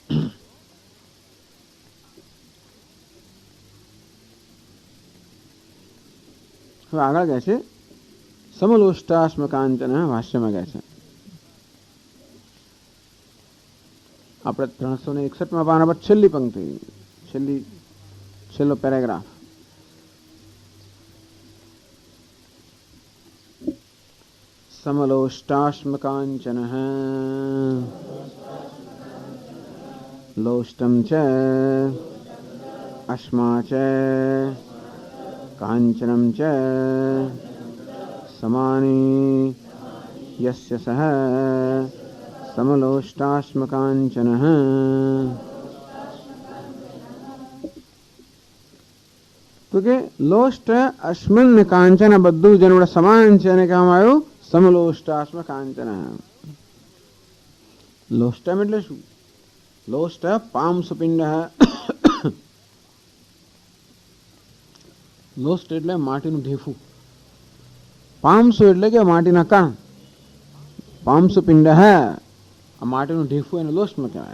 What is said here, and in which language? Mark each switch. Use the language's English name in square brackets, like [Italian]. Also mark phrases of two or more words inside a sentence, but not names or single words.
[Gujarati] હવે આગળ કહે છે [Sanskrit] समलोष्टाश्म कांचन, [Gujarati] ભાષ્યમાં કહે છે આપણે 361 પાના પર છેલ્લી પંક્તિ, છેલ્લો પેરેગ્રાફ. [Sanskrit] समलोष्टाश्म कांचन लोष्टम च अश्मा च कांचनम च समानी यस्य सह समलोष्टाश्म कांचन. [Gujarati] तो કે લોષ્ટ અશ્મન ને કાંચન બધું જેનું સમાન છે અને કહેવામાં આવ્યું [Sanskrit] समलोष्टाश्म कांचन. [Gujarati] લોષ્ટમ એટલે શું? [Sanskrit] लोष्ट पांसुपिंड. [Gujarati] લોષ્ટ એટલે માટીનું ઢેફું, પાંસુ એટલે કે માટીના કણ, પાંસુપિંડ આ માટીનું ઢેફું એને લોષ્ટમાં કહેવાય.